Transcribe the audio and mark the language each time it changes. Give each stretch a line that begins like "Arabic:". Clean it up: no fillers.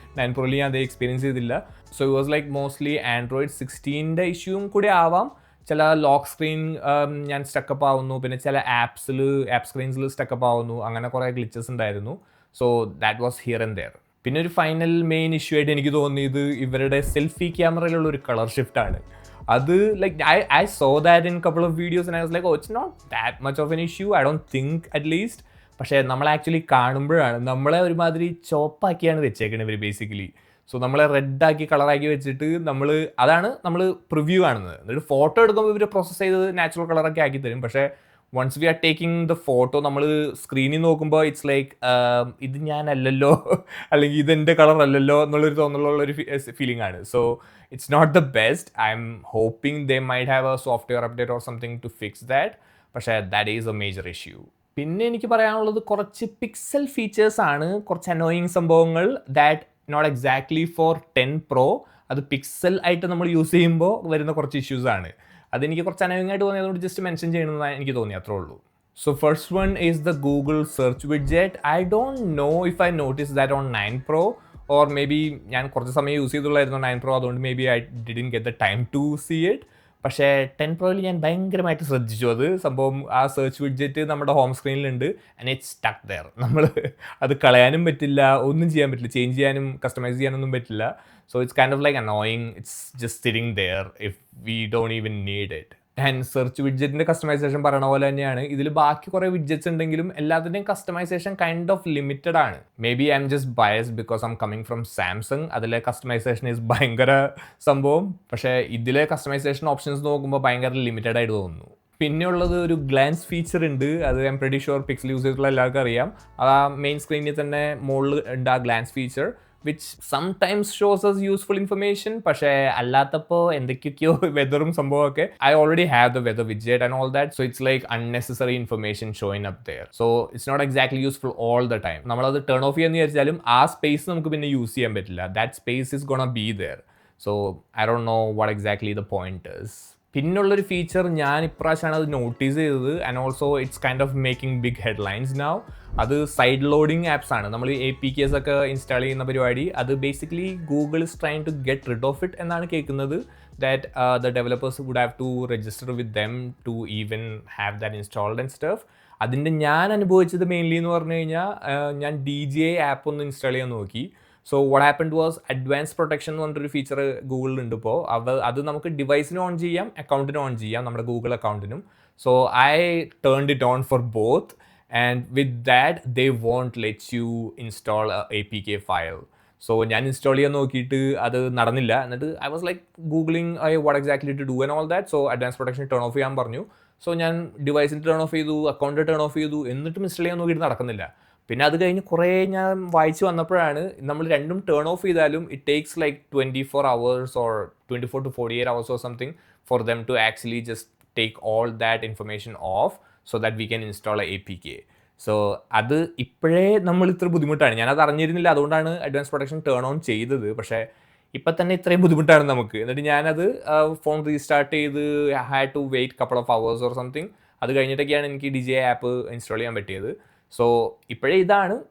Malayalam: 9 Proയിൽ ഞാൻ അത് എക്സ്പീരിയൻസ് ചെയ്തില്ല.
English: so it was like mostly
Malayalam: Android 16ൻ്റെ ഇഷ്യൂവും കൂടി ആവാം. ചില ലോക്ക് സ്ക്രീൻ ഞാൻ സ്റ്റക്കപ്പ് ആവുന്നു, പിന്നെ ചില ആപ്പ് സ്ക്രീൻസിൽ സ്റ്റക്കപ്പ് ആവുന്നു, അങ്ങനെ കുറേ ഗ്ലിച്ചസ് ഉണ്ടായിരുന്നു.
English: So that was here and there.
Malayalam: പിന്നെ ഒരു ഫൈനൽ മെയിൻ ഇഷ്യൂ ആയിട്ട് എനിക്ക് തോന്നിയത് ഇവരുടെ സെൽഫി ക്യാമറയിലുള്ള ഒരു കളർ ഷിഫ്റ്റ് ആണ്.
English: അത് like I saw that in couple of videos and I was like, oh, it's not that much of an issue, I don't think, at least.
Malayalam: പക്ഷേ നമ്മൾ actually കാണുമ്പോഴാണ് നമ്മളെ ഒരുമാതിരി ചോപ്പാക്കിയാണ് വെച്ചേക്കുന്നത് ഇവർ ബേസിക്കലി. സോ നമ്മളെ റെഡാക്കി കളറാക്കി വെച്ചിട്ട് അതാണ് നമ്മൾ പ്രിവ്യൂ കാണുന്നത്. എന്നിട്ട് ഫോട്ടോ എടുക്കുമ്പോൾ ഇവർ പ്രോസസ്സ് ചെയ്ത് നാച്ചുറൽ കളറൊക്കെ ആക്കി തരും. പക്ഷേ
English: once we are taking the photo
Malayalam: നമ്മൾ സ്ക്രീനിൽ നോക്കുമ്പോൾ
English: it's like
Malayalam: ഇത് ഞാനല്ലല്ലോ അല്ലെങ്കിൽ ഇതെൻ്റെ കളർ അല്ലല്ലോ എന്നുള്ളൊരു തോന്നലുള്ളൊരു ഫീലിംഗ് ആണ്.
English: So it's not the best. I'm hoping they might have a software update or something to fix that.
Malayalam: പക്ഷേ
English: That is a major issue.
Malayalam: പിന്നെ എനിക്ക് പറയാനുള്ളത് കുറച്ച് പിക്സൽ ഫീച്ചേഴ്സ് ആണ്, കുറച്ച് അനോയിങ് സംഭവങ്ങൾ
English: that not exactly for
Malayalam: 10 Pro. അത് pixel ആയിട്ട് നമ്മൾ യൂസ് ചെയ്യുമ്പോൾ വരുന്ന കുറച്ച് ഇഷ്യൂസ് ആണ്. അതെനിക്ക് കുറച്ച് അനോയിങ് ആയിട്ട് തോന്നിയതുകൊണ്ട് ജസ്റ്റ് മെൻഷൻ ചെയ്യണമെന്ന് എനിക്ക് തോന്നി, അത്രേ ഉള്ളൂ.
English: So first one is the Google search widget. I don't know if I noticed that on 9 Pro or maybe
Malayalam: ഞാൻ കുറച്ച് സമയം യൂസ് ചെയ്തുള്ളായിരുന്നു 9 Pro, അതുകൊണ്ട്
English: maybe I didn't get the time to see it.
Malayalam: പക്ഷേ 10 Proയിൽ ഞാൻ ഭയങ്കരമായിട്ട് ശ്രദ്ധിച്ചു. അത് സംഭവം ആ സെർച്ച് വിഡ്ജറ്റ് നമ്മുടെ home സ്ക്രീനിലുണ്ട്
English: And it's stuck there.
Malayalam: നമ്മൾ അത് കളയാനും പറ്റില്ല, ഒന്നും ചെയ്യാൻ പറ്റില്ല, ചേഞ്ച് ചെയ്യാനും കസ്റ്റമൈസ് ചെയ്യാനൊന്നും പറ്റില്ല.
English: So it's kind of like annoying. It's just sitting there if we don't even need it.
Malayalam: And search വിഡ്ജറ്റിൻ്റെ customisation പറയണ പോലെ തന്നെയാണ് ഇതിൽ ബാക്കി കുറേ വിഡ്ജറ്റ്സ് ഉണ്ടെങ്കിലും എല്ലാത്തിൻ്റെയും കസ്റ്റമൈസേഷൻ കൈൻഡ് ഓഫ് ലിമിറ്റഡ് ആണ്.
English: Maybe I'm just biased because I'm coming from Samsung.
Malayalam: അതിലെ കസ്റ്റമൈസേഷൻ
English: is
Malayalam: ഭയങ്കര സംഭവം. പക്ഷേ ഇതിലെ കസ്റ്റമൈസേഷൻ ഓപ്ഷൻസ് നോക്കുമ്പോൾ ഭയങ്കര ലിമിറ്റഡ് ആയിട്ട് തോന്നുന്നു. പിന്നെയുള്ളത് ഒരു ഗ്ലാൻസ് ഫീച്ചർ ഉണ്ട്. അത്
English: I'm pretty sure
Malayalam: pixel use ചെയ്തിട്ടുള്ള എല്ലാവർക്കും അറിയാം. അത് ആ മെയിൻ സ്ക്രീനിൽ തന്നെ മുകളിൽ ഉണ്ട് ആ glance feature,
English: which sometimes shows us useful information.
Malayalam: പക്ഷേ അല്ലാത്തപ്പോൾ എന്തൊക്കെയൊക്കെയോ വെതറും സംഭവമൊക്കെ.
English: I already have the weather widget and all that, so it's like unnecessary information showing up there. So it's not exactly useful all the time.
Malayalam: നമ്മളത് turn of ചെയ്യാന്ന് വിചാരിച്ചാലും ആ space നമുക്ക് പിന്നെ use ചെയ്യാൻ പറ്റില്ല.
English: That space is gonna be there. So I don't know what exactly the point is.
Malayalam: പിന്നുള്ളൊരു feature ഞാൻ ഇപ്രാവശ്യമാണ് അത് നോട്ടീസ് ചെയ്തത്
English: And also it's kind of making big headlines now.
Malayalam: അത് സൈഡ് ലോഡിങ് ആപ്സ് ആണ്. നമ്മൾ APKs ഒക്കെ install ചെയ്യുന്ന പരിപാടി.
English: അത് basically Google is trying to get rid of it
Malayalam: എന്നാണ് കേൾക്കുന്നത്.
English: That the developers would have to register with them to even have that installed and stuff.
Malayalam: അതിൻ്റെ ഞാൻ അനുഭവിച്ചത് മെയിൻലി എന്ന് പറഞ്ഞു കഴിഞ്ഞാൽ ഞാൻ DJI ആപ്പ് ഒന്ന് ഇൻസ്റ്റാൾ ചെയ്യാൻ നോക്കി.
English: so what happened was
Malayalam: advance protection എന്ന് പറഞ്ഞൊരു ഫീച്ചർ ഗൂഗിളിലുണ്ട് ഇപ്പോൾ. അത് നമുക്ക് ഡിവൈസിനും ഓൺ ചെയ്യാം, അക്കൗണ്ടിനും ഓൺ ചെയ്യാം, നമ്മുടെ Google അക്കൗണ്ടിനും.
English: So I turned it on for both and with that they won't let you install APK file.
Malayalam: So ഞാൻ ഇൻസ്റ്റാൾ ചെയ്യാൻ നോക്കിയിട്ട് അത് നടന്നില്ല. എന്നിട്ട്
English: I was like googling what exactly to do and all that.
Malayalam: So advance protection turn of ചെയ്യാൻ പറഞ്ഞു. So ഞാൻ ഡിവൈസിന് turn of ചെയ്തു, അക്കൗണ്ട് ടേൺ ഓഫ് ചെയ്തു, എന്നിട്ടും ഇൻസ്റ്റാൾ ചെയ്യാൻ നോക്കിയിട്ട് നടക്കുന്നില്ല. പിന്നെ അത് കഴിഞ്ഞ് കുറേ ഞാൻ വായിച്ച് വന്നപ്പോഴാണ് നമ്മൾ രണ്ടും ടേൺ ഓഫ് ചെയ്താലും
English: It takes like 24 hours or 24 to 48 hours or something for them to actually just take all that information off so that we can install a APK.
Malayalam: So അത് ഇപ്പോഴേ നമ്മൾ ഇത്ര ബുദ്ധിമുട്ടാണ്. ഞാനത് അറിഞ്ഞിരുന്നില്ല, അതുകൊണ്ടാണ് അഡ്വാൻസ് പ്രൊട്ടക്ഷൻ ടേൺ ഓൺ ചെയ്തത്. പക്ഷേ ഇപ്പം തന്നെ ഇത്രയും ബുദ്ധിമുട്ടാണ് നമുക്ക്. എന്നിട്ട് ഞാനത് ഫോൺ റീസ്റ്റാർട്ട് ചെയ്ത്
English: Had to wait couple of hours or something.
Malayalam: അത് കഴിഞ്ഞിട്ടൊക്കെയാണ് എനിക്ക് DJI ആപ്പ് ഇൻസ്റ്റാൾ ചെയ്യാൻ പറ്റിയത്. സോ ഇപ്പോഴേ ഇതാണ്.